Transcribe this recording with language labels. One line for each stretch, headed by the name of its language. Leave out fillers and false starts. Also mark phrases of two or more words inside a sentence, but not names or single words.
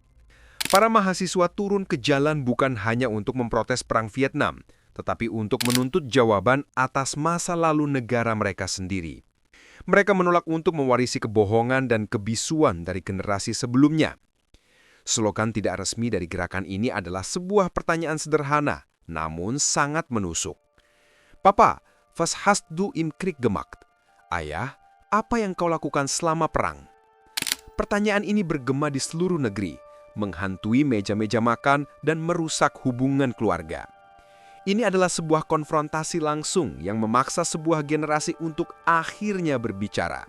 Indonesian: Para mahasiswa turun ke jalan bukan hanya untuk memprotes Perang Vietnam, tetapi untuk menuntut jawaban atas masa lalu negara mereka sendiri. Mereka menolak untuk mewarisi kebohongan dan kebisuan dari generasi sebelumnya. Slogan tidak resmi dari gerakan ini adalah sebuah pertanyaan sederhana, namun sangat menusuk.
German: Papa, was hast du im Krieg gemacht?
Indonesian: Ayah, apa yang kau lakukan selama perang? Pertanyaan ini bergema di seluruh negeri, menghantui meja-meja makan dan merusak hubungan keluarga. Ini adalah sebuah konfrontasi langsung yang memaksa sebuah generasi untuk akhirnya berbicara.